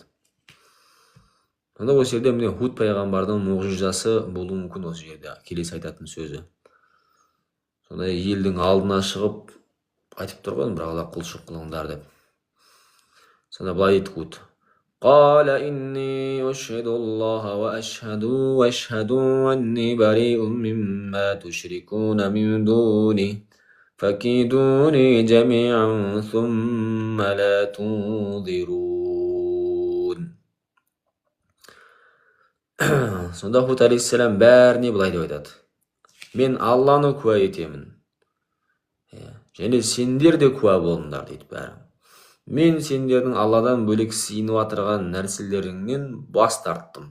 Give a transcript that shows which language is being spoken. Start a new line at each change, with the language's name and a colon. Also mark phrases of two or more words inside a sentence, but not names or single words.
Kazakh: Сонда осы жерде міне Худ пайғамбардың мұғжизасы болуы мүмкін осы жерде келесі айтатын сөзі. Сондай елдің алдына шығып айтып тұр ғой, бір Алла құлшылық қылыңдар деп. Сонда былай дейді Худ:
Arabic: "قال إني أشهد الله وأشهدوا أني بريء مما تشركون من دونه فكيدوني جميعا ثم لا تنظرون."
Kazakh: Сонда Худ алейхиссалам бәріне былай деп айтады: "Мен Алланы куә етемін, және сендер де куә болыңдар" дейді бәрі. "Мен сендердің Алладан бөлек сыйынып атырған нәрселеріңнен бас тарттым.